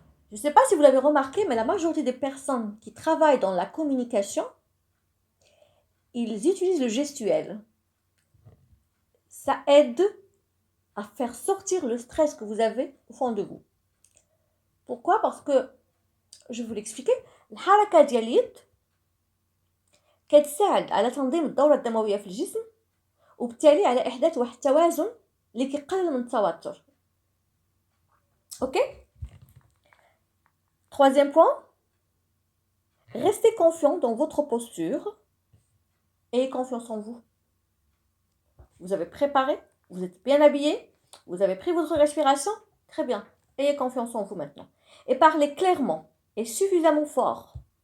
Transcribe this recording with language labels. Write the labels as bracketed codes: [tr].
[fr] Je ne sais pas si vous l'avez remarqué, mais la majorité des personnes qui travaillent dans la communication, ils utilisent le gestuel. Ça aide à faire sortir le stress que vous avez au fond de vous. Pourquoi? Parce que, je vais vous l'expliquer, [ar] الحركة ديال اليد كتساعد على تنظيم الدورة الدموية في الجسم وبالتالي على إحداث واحد التوازن اللي كيقلل من التوتر. [fr] Ok? Troisième point, restez confiant dans votre posture et ayez confiance en vous. Vous avez préparé, vous êtes bien habillé, vous avez pris votre respiration, très bien. Ayez confiance en vous maintenant. Et parlez clairement et suffisamment fort.